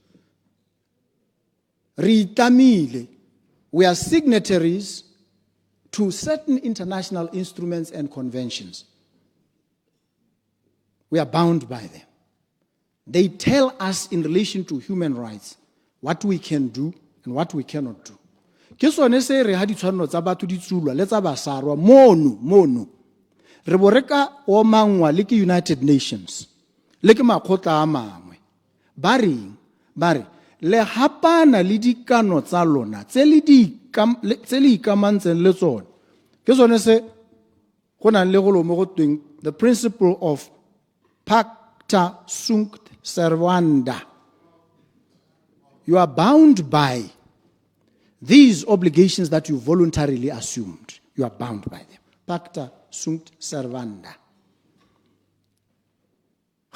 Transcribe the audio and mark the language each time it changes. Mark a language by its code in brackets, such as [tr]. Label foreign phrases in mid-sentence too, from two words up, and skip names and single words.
[en] Ritamile, we are signatories to certain international instruments and conventions. We are bound by them. They tell us in relation to human rights what we can do and what we cannot do. [tn] Ke sone se re ha ditshwanelo tsa batho di tsulwa le tsa basarwa mono re bo reka o mangwa le ke United Nations le ke makgotla a mangwe ba re le hapana le dikano tsa lona tse le ikamantseng le tsone ke sone se go nang le go lo mo go tweng [en] the principle of [la] pacta sunt servanda. [en] You are bound by these obligations that you voluntarily assumed. You are bound by them. [la] Pacta sunt servanda.